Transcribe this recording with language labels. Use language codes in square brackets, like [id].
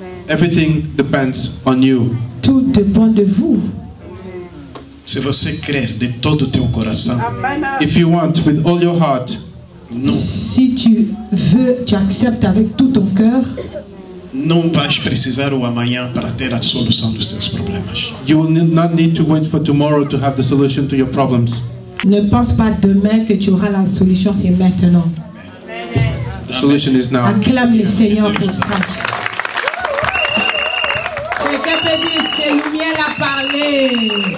[en] Everything depends on you. [fr] Tout dépend de vous. [pt] Se você crer de todo o teu coração, [en] if you want with all your heart, [fr] si tu veux, tu acceptes avec tout ton cœur, [pt] não vais precisar o amanhã para ter a solução dos teus problemas. [en] You will not need to wait for tomorrow to have the solution to your problems. [fr] Ne pense pas demain que tu auras la solution, c'est maintenant. [en] The solution is now. [fr] Acclame le Seigneur pour ça. Quelqu'un peut dire, c'est lumière a parlé.